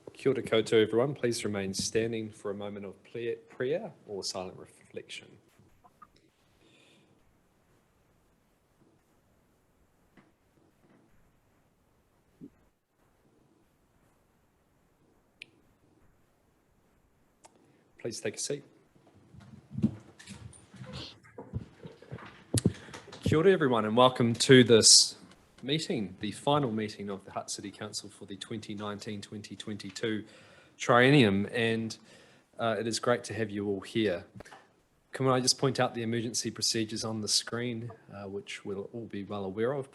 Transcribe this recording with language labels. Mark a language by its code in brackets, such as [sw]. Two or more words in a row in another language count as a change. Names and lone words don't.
[mi] Kia ora koutou, [en] everyone. Please remain standing for a moment of prayer or silent reflection. Please take a seat. [mi] Kia ora, [en] everyone, and welcome to this meeting, the final meeting of the Hutt City Council for the 2019-2022 triennium, and it is great to have you all here. Can I just point out the emergency procedures on the screen, which we'll all be well aware of.